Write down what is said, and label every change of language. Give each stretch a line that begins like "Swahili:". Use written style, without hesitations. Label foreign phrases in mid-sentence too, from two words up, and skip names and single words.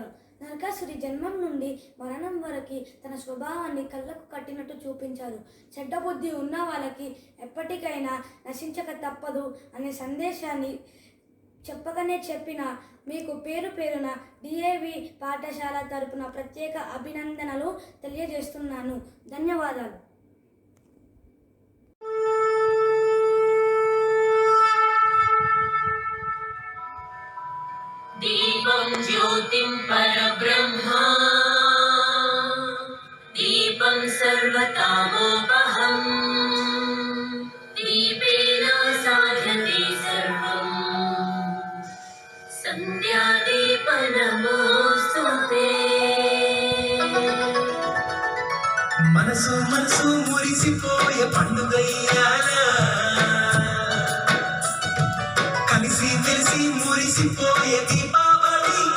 Telugu: నరకాసురి జన్మం నుండి మరణం వరకు తన స్వభావాన్ని కళ్ళకు కట్టినట్టు చూపించారు. చెడ్డ బుద్ధి ఉన్న వాళ్ళకి ఎప్పటికైనా నశించక తప్పదు అనే సందేశాన్ని చెప్పకనే చెప్పిన మీకు పేరు పేరున డిఏవి పాఠశాల తరపున ప్రత్యేక అభినందనలు తెలియజేస్తున్నాను. ధన్యవాదాలు.
Sanskrit: दीपं ज्योतिं परब्रह्मा दीपं सर्वतामोपहम् दीपेन साध्यते सर्वम् संध्यादीप नमोस्तुते
Telugu: మనసు మనసు మురిసిపోయే పండుగయ్యాల కలిసి మెలిసి మురిసిపోయే దీపావళి